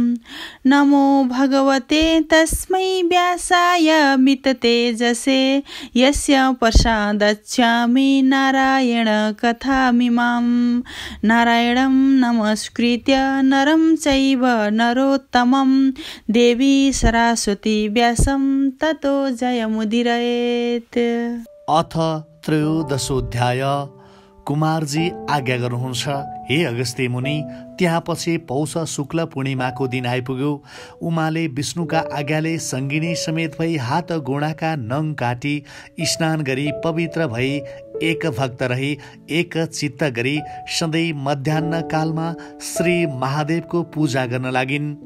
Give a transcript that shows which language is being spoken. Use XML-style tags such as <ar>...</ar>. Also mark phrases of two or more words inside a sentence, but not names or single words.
<sa>नमो भगवते तस्मै व्यासाय मिततेजसे यस्य प्रसादच्छामि नारायण कथामिमां। नारायणं नमस्कृत्य नरं चैव नरोत्तमं देवी सरस्वती व्यासं ततो जयमुदीरयेत्। अथ त्रयोदशोऽध्याय।</sa> <ne>कुमारजी आज्ञा गर्नुहुन्छ, हे अगस्त्य मुनि। त्यहाँपछि पौष शुक्ल पूर्णिमाको दिन आइपुग्यो। उमाले विष्णुका आज्ञाले सङ्गिनी समेत भई हात गोडाका नङ काटी स्नान गरी पवित्र भई एक भक्त रही एक चित्त गरी सधैँ मध्याह्न कालमा श्री महादेवको पूजा गर्न लागिन्।</ne>